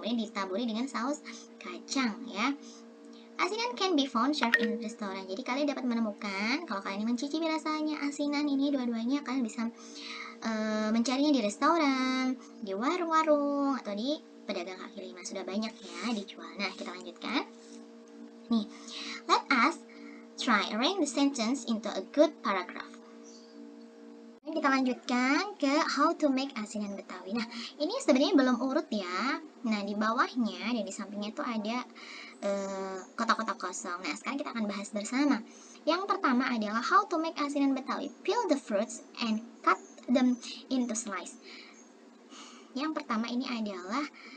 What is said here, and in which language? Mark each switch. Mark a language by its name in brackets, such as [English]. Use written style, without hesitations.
[Indonesian] Kemudian ditaburi dengan saus kacang ya. [English] Asinan can be found served in restaurant. [Indonesian] Jadi kalian dapat menemukan, kalau kalian mencicipi rasanya asinan ini dua-duanya, kalian bisa mencarinya di restoran, di warung-warung, atau di pedagang kaki lima. Sudah banyak ya dijual. Nah, kita lanjutkan. Nih, [English] let us try arrange the sentence into a good paragraph. [Indonesian] Kita lanjutkan ke [English] how to make [Indonesian] asinan Betawi. Nah, ini sebenarnya belum urut ya. Nah, di bawahnya dan di sampingnya itu ada kotak-kotak kosong. Nah, sekarang kita akan bahas bersama. Yang pertama adalah [English] how to make asinan Betawi. Peel the fruits and cut them into slice. [Indonesian] Yang pertama ini adalah